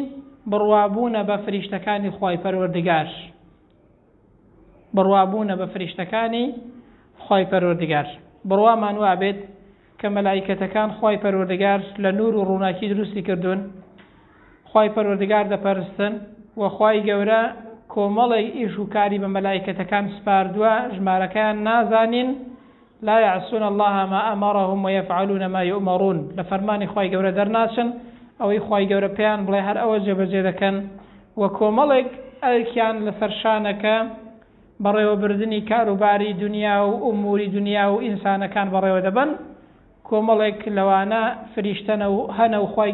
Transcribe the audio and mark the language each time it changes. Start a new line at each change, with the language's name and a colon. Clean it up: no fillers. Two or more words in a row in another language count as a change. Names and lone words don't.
Central Kurdish: بڕوابوونە بە فریشتەکانی خوای پەروەردگار بڕوابوونە بە فریشتەکانی خوای پەروەردگار بڕوامان وا بێت کە مەلائیکەتەکان خوای پەروەردگار لە نور و ڕووناکی دروستی کردوون خوای پەروەردگار دەپەرستن و خوای گەورە کۆمەڵی ئیش و کاری بە مەلائیکەتەکان سپاردووە ژمارەکەیان نازانین
Arabic: لا يعصون الله ما أمرهم ويفعلون ما يؤمرون
Central Kurdish: لفرمان خوای گەورە دەرناچن ئەوەی خوای گەورە پێیان بڵێ هەر ئەوە جێبەجێ دەکەن و کۆمەڵێک ئەرکیان لەسەر شانەکە بەڕێوەبردننی کاروباری دنیا و ئوموری دنیا و ئینسانەکان بەڕێوە دەبن کۆمەڵێک لەوانە فریشتەنە و هەنە و خوای